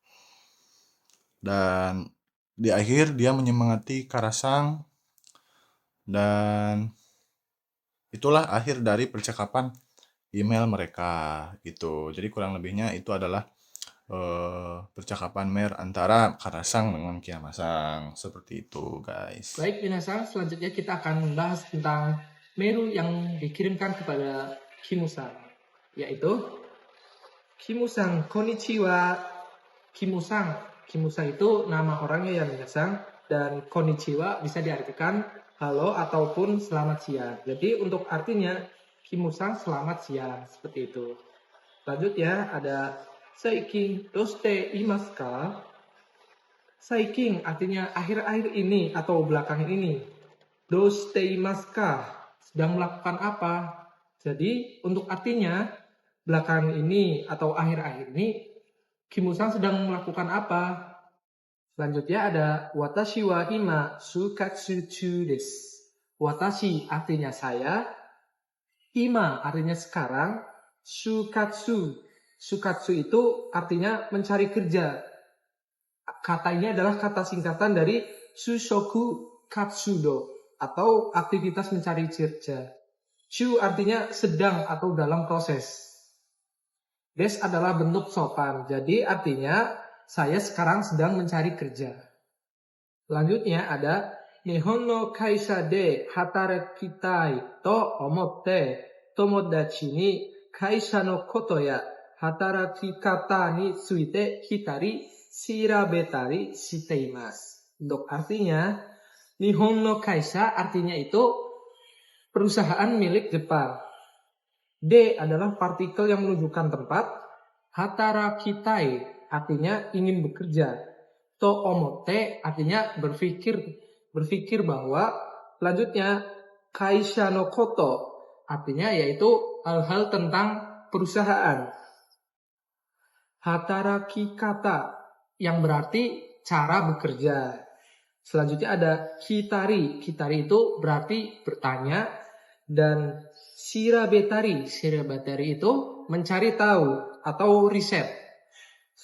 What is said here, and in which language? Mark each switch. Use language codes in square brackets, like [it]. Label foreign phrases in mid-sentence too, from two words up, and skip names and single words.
[id] Dan di akhir dia menyemangati Kara-san, dan itulah akhir dari percakapan email mereka gitu. Jadi kurang lebihnya itu adalah percakapan mail antara Kara-san dengan Kiyama-san. Seperti itu, guys. Baik, minasan, selanjutnya kita akan membahas tentang mail yang dikirimkan kepada Kimu-san, yaitu Kimu-san konnichiwa. Kimu-san itu nama orangnya ya minasan, dan konnichiwa bisa diartikan halo ataupun selamat siang. Jadi untuk artinya Kimu-san selamat siang, seperti itu. Lanjut ya, ada [ja] 最近どうしていますか? [id] Saikin artinya akhir-akhir ini atau belakangan ini. [ja] どうしていますか? [id] Sedang melakukan apa? Jadi untuk artinya belakangan ini atau akhir-akhir ini Kimu-san sedang melakukan apa? Selanjutnya ada [ja] 私は今就活中です. [id] Watashi artinya saya, ima artinya sekarang, shukatsu itu artinya mencari kerja. Kata ini adalah kata singkatan dari [ja] 就職活動 [id] atau aktivitas mencari kerja. Shu artinya sedang atau dalam proses. Des adalah bentuk sopan, jadi artinya saya sekarang sedang mencari kerja. Selanjutnya ada [ja] 日本の会社で働きたいと思って友達に会社のことや働き方についてひたり調べたりしています. [id] Untuk artinya [ja] 日本の会社 [id] artinya itu perusahaan milik Jepang. De adalah partikel yang menunjukkan tempat. Hatarakitai artinya ingin bekerja. [ja] と思て [id] artinya berpikir bahwa. Selanjutnya [ja] 会社のこと [id] artinya yaitu hal-hal tentang perusahaan. [ja] 働き方 [id] yang berarti cara bekerja. Selanjutnya ada hitari. Hitari itu berarti bertanya. Dan shirabetari itu mencari tahu atau riset.